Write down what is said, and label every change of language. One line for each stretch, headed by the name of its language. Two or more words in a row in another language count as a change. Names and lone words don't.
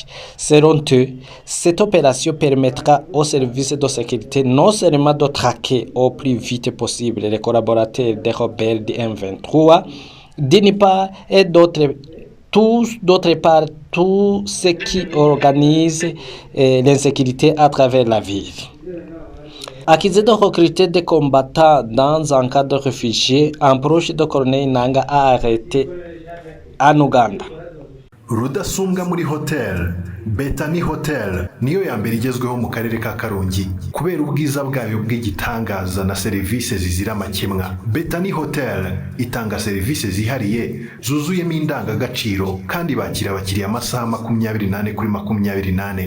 French: Selon eux, cette opération permettra aux services de sécurité non seulement de traquer au plus vite possible les collaborateurs des rebelles du M23, d'une part, et d'autre part, tout ce qui organise l'insécurité à travers la ville. Accusé de recruter des combattants dans un camp de réfugiés, un proche de Corneille Nangaa a arrêté en Ouganda.
Kinyarwanda: Rudasumbwa muri hotel Betani Hotel niyo ya mbere igezweho mu karere ka Karongi kubera ubwiza bwayo bw'igitangaza na serivisi zizira amakemwa. Betani Hotel itanga serivisi zihariye zuzuyemo indangagaciro kandi bakira abakiriya amasaha 24 kuri 24.